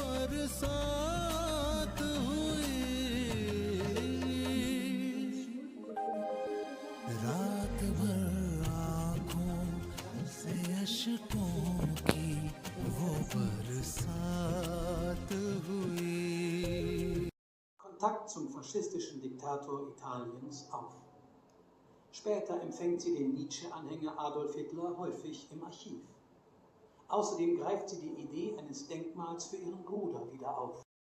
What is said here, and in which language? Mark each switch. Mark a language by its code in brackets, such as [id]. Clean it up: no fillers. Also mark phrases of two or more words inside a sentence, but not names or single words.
[hi] बरसात हुई, रात भर आँखों से अश्कों की वो बरसात हुई। [de] Kontakt zum faschistischen Diktator Italiens auf. Später empfängt sie den Nietzsche-Anhänger Adolf Hitler häufig im Archiv. Außerdem greift sie die Idee eines Denkmals für ihren Bruder wieder auf.